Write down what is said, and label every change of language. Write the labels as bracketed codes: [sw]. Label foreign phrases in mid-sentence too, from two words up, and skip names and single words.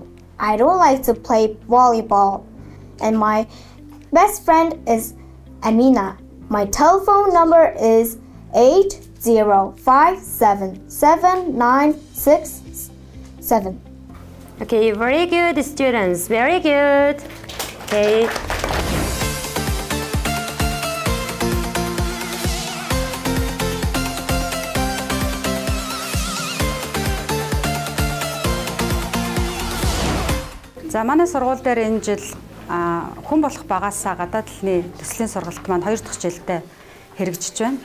[en] I don't like to play volleyball. And my best friend is Amina. My telephone number is 80577967. Okay, very good, students. Very good. Okay. [mn] За манай сургууль дээр энэ жил хүн болох багаасаа гадаад хэлний төслийн сургалт маань 2 дахь жилдээ хэрэгжиж байна.